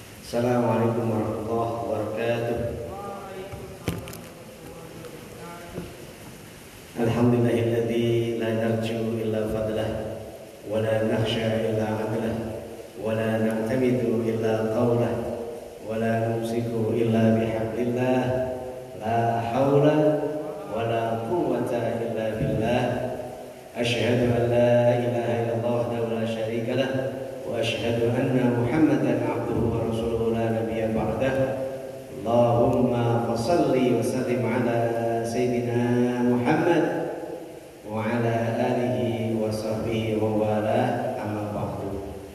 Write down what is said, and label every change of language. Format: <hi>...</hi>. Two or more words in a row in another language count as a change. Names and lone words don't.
<ar>السلام عليكم ورحمة الله وبركاته. الحمد لله الذي لا نرجو إلا فضله ولا نخشى إلا عدله ولا نعتمد إلا قوله ولا نمسك إلا بحبل الله لا حول ولا قوة إلا بالله. أشهد أن لا إله إلا الله وحده لا شريك له وأشهد أن محمدا عبده ورسوله لا نبي بعده. اللهم فصل وسلم على سيدنا محمد وعلى آله وصحبه ووالى أما بعد.</ar>